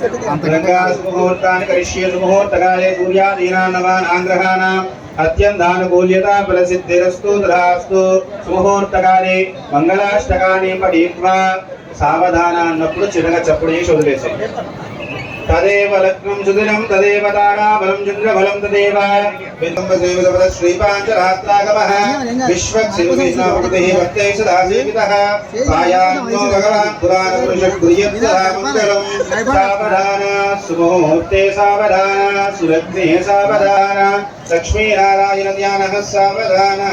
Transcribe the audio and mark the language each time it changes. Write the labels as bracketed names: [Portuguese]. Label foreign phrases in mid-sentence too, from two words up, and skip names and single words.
[Sanskrit] मुहूर्तानि करिष्ये सुमुहूर्तकाले सूर्यादीनां नवानां ग्रहाणाम् अत्यन्तानुकूल्यता फलसिद्धिरस्तु तथास्तु। सुमुहूर्तकाले मंगलाष्टकानि पठित्वा [Telugu] सावधानान्नప్పుడు చిన్నగా చప్పుడు చేసి వదిలేసేయండి. [Sanskrit] तदेव लग्नं सुदिनं तदेव ताराबलं चन्द्रबलं तदेव विदम्बसेवितपद श्रीपाञ्चरात्रागमः विश्वक्सेविनामकृतिः भक्तैः सदा सेवितः सायान्नो भगवान् पुराणपुरुषः कुर्यत्सदा मङ्गलम्। सावधान सुमुहूर्ते सावधान सुलग्ने सावधान लक्ष्मीनारायणध्यानः सावधानः।